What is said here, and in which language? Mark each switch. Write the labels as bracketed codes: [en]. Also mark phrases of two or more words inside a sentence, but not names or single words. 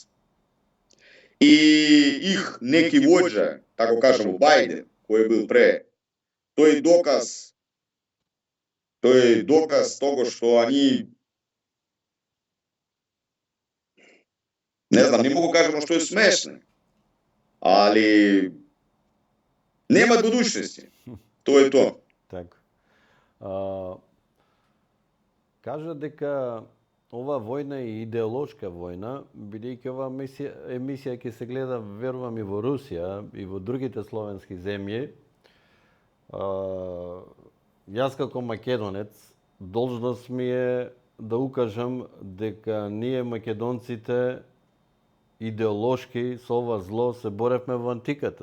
[sr] I ih neki vođa, tako kažemo Biden, koji je bil pre, to je dokaz toga što oni, ne znam, ne mogu kažemo što je smešno, ali nema budućnosti. To je to. Tako. [mk] Кажа дека ова војна е идеолошка војна, бидејќи ова емисија ќе се гледа, верувам, и во Русија, и во другите словенски земји. Јас како македонец, должност ми е да укажам дека ние македонците идеолошки со ова зло се боревме во антиката.